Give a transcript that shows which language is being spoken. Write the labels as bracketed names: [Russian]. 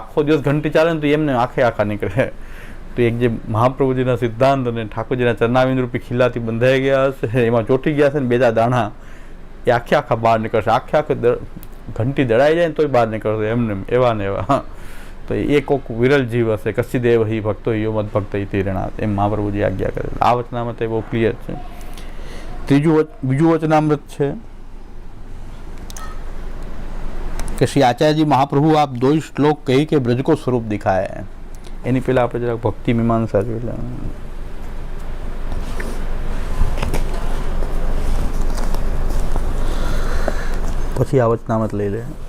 [Gujarati] આખો દિવસ ઘંટી ચાલે ને તો એમને આખા નીકળે. તો એક જે મહાપ્રભુજીના સિદ્ધાંત અને ઠાકોરજીના ચરણાવિંદ રૂપી ખીલ્લાથી બંધાઈ ગયા હશે, એમાં ચોટી ગયા છે ને બે ચાર દાણા, એ આખા બહાર નીકળશે. આખે ઘંટી દળાઈ જાય ને તોય બહાર નીકળશે એમને એવા ને એવા. તો એ કોઈક વિરલ જીવ હશે. કશી દેવ હિ ભક્તો યો મત ભક્ત તીરણાથ, એમ મહાપ્રભુજી આજ્ઞા કરે. આ વચનામૃત એ બહુ ક્લિયર છે. બીજું વચનામૃત છે કે શ્રી આચાર્યજી [Hindi] મહાप्रभु आप 2 श्लोक कही के ब्रज को स्वरूप दिखाया है. [Gujarati] એની પહેલા આપણે જરાક ભક્તિ મીમાંસા જોઈ લે. પછી આ વચનામૃત લઈ લે.